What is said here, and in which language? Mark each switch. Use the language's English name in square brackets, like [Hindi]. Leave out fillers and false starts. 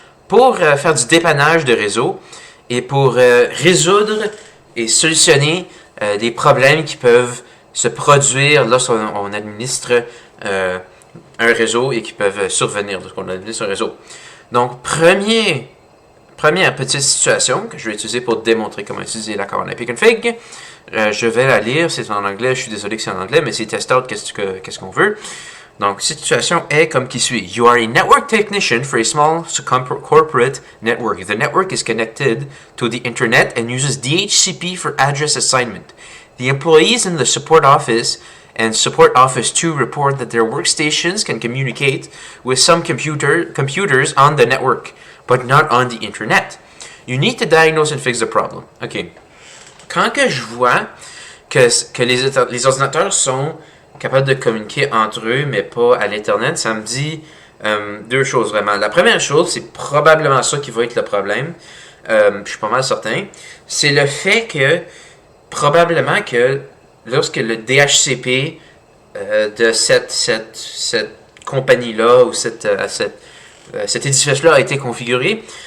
[French] pour faire du dépannage de réseau et pour résoudre et solutionner des problèmes qui peuvent se produire lorsqu'on administre un réseau et qui peuvent survenir lorsqu'on administre un réseau. Donc, première petite situation que je vais utiliser pour démontrer comment utiliser la commande ipconfig. Je vais la lire, c'est en anglais, je suis désolé que c'est en anglais, mais c'est test out, qu'est-ce qu'on veut. Donc, situation est comme qui suit. [English] You are a network technician for a small corporate network. The network is connected to the internet and uses DHCP for address assignment. The employees in the support office and support office 2 report that their workstations can communicate with some computers on the network, but not on the internet. You need to diagnose and fix the problem. OK. [French] Quand que je vois que les ordinateurs sont capables de communiquer entre eux, mais pas à l'Internet, ça me dit 2 choses vraiment. La première chose, c'est probablement ça qui va être le problème. Je suis pas mal certain. C'est le fait que, probablement que, lorsque le DHCP de cette compagnie-là, ou cet édifice-là a été configuré,